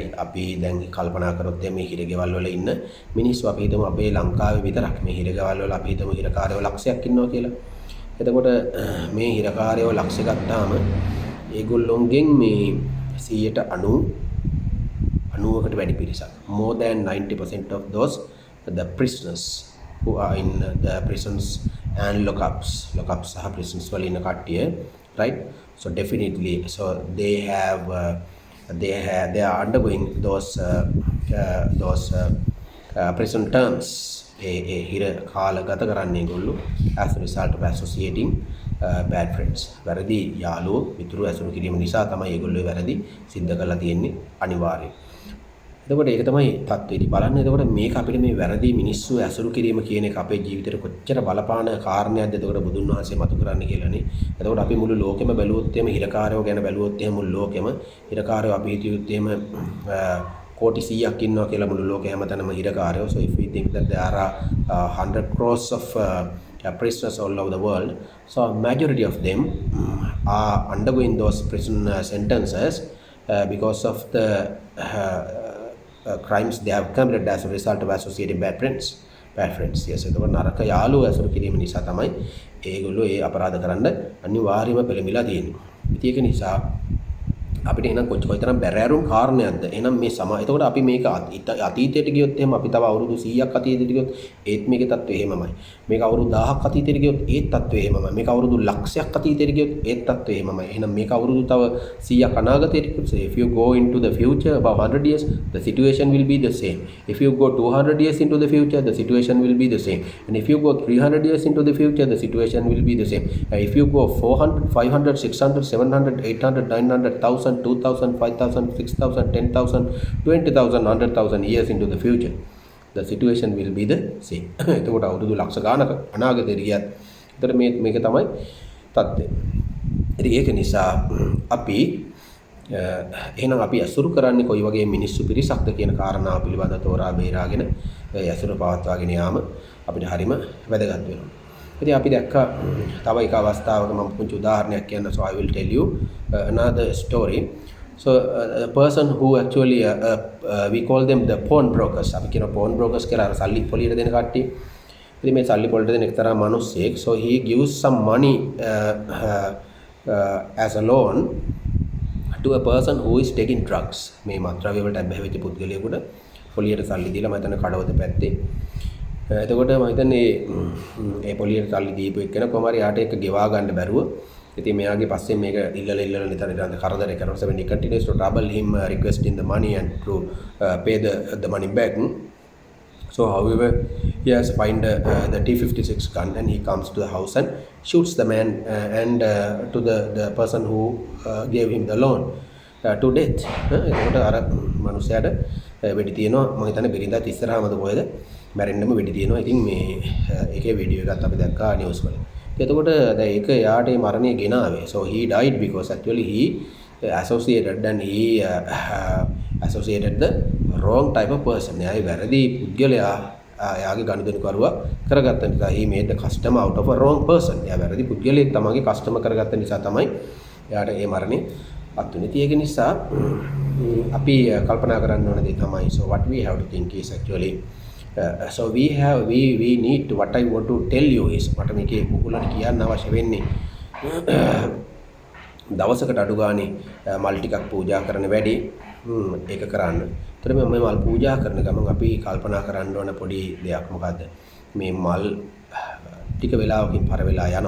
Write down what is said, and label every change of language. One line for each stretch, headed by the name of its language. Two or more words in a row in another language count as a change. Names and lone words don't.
Sinhala: අපි දැන් කල්පනා කරොත් මේ හිරගෙවල් වල ඉන්න මිනිස්සු අපි හිතමු අපේ ලංකාවේ විතරක් මේ හිරගෙවල් වල අපි හිතමු හිරකාරයෝ ලක්ෂයක් ඉන්නවා කියලා. එතකොට මේ හිරකාරයෝ ලක්ෂ ගත්තාම ඒගොල්ලොන්ගෙන් මේ 90%කට වැඩි පිරිසක්,
English: more than 90% of those the prisoners who are in the prisons and lockups සහ prisons
Sinhala: වල ඉන්න කට්ටිය,
English: right? So definitely, so they are undergoing those prison terms.
Sinhala: හිර කාල ගත කරන්නේ ඒගොල්ලෝ
English: as a result of associating bad friends.
Sinhala: වැරදි යාළුවෝ මිතුරු ඇසුරු කිරීම නිසා තමයි ඒගොල්ලෝ වැරදි සිද්ධ කරලා තියෙන්නේ අනිවාර්යයෙන්. එතකොට ඒක තමයි තත්ත්වය. ඉතින් බලන්න එතකොට මේක අපිට මේ වැරදි මිනිස්සු ඇසුරු කිරීම කියන එක අපේ ජීවිතේට කොච්චර බලපාන කාරණයක්ද එතකොට බුදුන් වහන්සේ මතු කරන්නේ කියලානේ. එතකොට අපි මුළු ලෝකෙම බැලුවොත් එහෙම හිරකාරයෝ ගැන බැලුවොත් එහෙම මුළු ලෝකෙම හිරකාරයෝ අපි හිතුවොත් එහෙම කෝටි 100ක් ඉන්නවා කියලා මුළු ලෝකෙ හැමතැනම හිරකාරයෝ.
English: So if we think that there are 100 crores of prisoners all over the world, so majority of them are undergoing those prison sentences because of the crimes they have committed as a result of associating bad friends. Yes,
Sinhala: එතකොට නරක යාළුවෝ ඇසුරු කිරීම නිසා තමයි ඒගොල්ලෝ ඒ අපරාධ කරන්න අනිවාර්යයෙන්ම පෙළඹිලා තියෙන්නේ. ඉතින් ඒක නිසා අපිට එහෙනම් කොයිතරම් බැරෑරුම් කාරණයක්ද. එහෙනම් මේ එතකොට අපි මේක අතීතයට ගියොත් එහෙම අපි තව අවුරුදු 100ක් අතීතයට ගියොත් ඒත් මේකේ තත්ත්වය එහෙමමයි. මේක අවුරුදු 1000ක් අතීතයට ගියොත් ඒත් තත්ත්වය එහෙමමයි. මේක අවුරුදු ලක්ෂයක් අතීතයට ගියොත් ඒත් තත්ත්වය එහෙමමයි. එහෙනම් මේක අවුරුදු තව 100ක් අනාගතයට ගියොත්
English: if you go into the future about 100 years the situation will be the same. If you go 200 years into the future the situation will be the same. And if you go 300 years into the future the situation will be the same. And if you go 400 500 600 700 800 900 1000 2000 5000 6000 10000 20000 100,000 years into the future the situation will be the same.
Sinhala: එතකොට අවුරුදු ලක්ෂ ගානක අනාගතයට ගියත් එතකොට මේක තමයි තත්ත්වය. ඉතින් ඒක නිසා අපි එහෙනම් අපි අසුරු කරන්නේ කොයි වගේ මිනිස්සු පිරිසක්ද කියන කාරණාව පිළිබඳව තෝරා බේරාගෙන අසුරු පවත්වාගෙන යාම අපිට හරිම වැදගත් වෙනවා. ඉතින් අපි දැක්කා තව එක අවස්ථාවක මම පුංචි උදාහරණයක් කියන්න.
English: So I will tell you another story. So a person who actually we call them the pawn brokers.
Sinhala: අපි කියන
English: pawn brokers
Sinhala: කියලා අර සල්ලි පොලියට දෙන කට්ටිය. ඉතින් මේ සල්ලි පොලියට දෙන එක්තරා මිනිස්සෙක්.
English: So he gives some money as a loan to a person who is taking drugs.
Sinhala: මේ මත්ද්‍රව්‍ය වලට අබ්බැහි වෙච්ච පුද්ගලයෙකුට පොලියට සල්ලි දීලා මම හිතන්නේ කඩවත පැත්තේ. එතකොට මම හිතන්නේ ඒ පොලියට සල්ලි දීපු එක්කෙනා කොහොම හරි යාට ඒක ගෙවා ගන්න බැරුව ඉතින් මෙයාගේ පස්සේ මේක ඉල්ලලා නිතර කරදර කරනවා.
English: So when he continues to trouble him requesting the money and to pay the money back. So however he has find the T56 gun and he comes to the house and shoots the man and to the person who gave him the loan to death.
Sinhala: එතකොට අර මනුස්සයාට වෙඩි තියෙනවා. මම හිතන්නේ බිරිඳත් ඉස්සරහමද කොහෙද මැරෙන්නම වෙඩි තියෙනවා. ඉතින් මේ ඒකේ වීඩියෝ එකක් අපි දැක්කා නිවුස් වල. එතකොට දැන් ඒක යාට මේ මරණය ගෙනාවේ.
English: So he died because actually he associated and he associated the wrong type of person.
Sinhala: එයායි වැරදි පුද්ගලයා එයාගේ ගනුදෙනුකරුවා කරගත්ත නිසා
English: he made the customer out of a wrong person.
Sinhala: එයා වැරදි පුද්ගලයෙක් තමන්ගේ කස්ටමර් කරගත්ත නිසා තමයි එයාට මේ මරණය අත් වුනේ. ඒක නිසා අපි කල්පනා කරන්න ඕන දේ තමයි
English: so what we have to think is actually so we need to, what I want to tell you is
Sinhala: මට මේකේ මුකුලට කියන්න අවශ්‍ය වෙන්නේ දවසකට අඩු ගානේ මල් ටිකක් පූජා කරන වැඩි ඒක කරන්න. ඒතර මේ මල් පූජා කරන ගමන් අපි කල්පනා කරන්න ඕන පොඩි දෙයක් මොකද්ද? මේ මල් ටික වෙලාවකින් පර වෙලා යනවා.